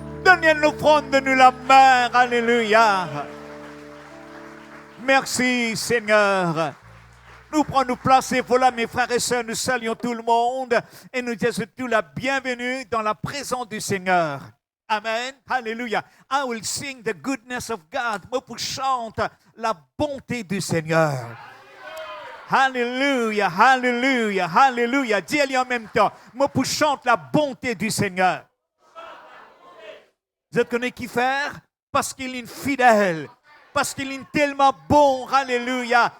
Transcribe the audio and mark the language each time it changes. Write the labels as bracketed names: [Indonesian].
[French] Donnez-nous prendre de nous la main. Alléluia. Merci, Seigneur. Nous prenons nous placer. Voilà, mes frères et sœurs, nous saluons tout le monde et nous disons tout la bienvenue dans la présence du Seigneur. Amen. Alléluia. [English] I will sing the goodness of God. [French] Moi, pour chanter la bonté du Seigneur. Alléluia, alléluia, alléluia. Dis-le en même temps. Moi, pour chanter la bonté du Seigneur. Vous connaissez qui faire? Parce qu'il est fidèle. Parce qu'il est tellement bon, alléluia.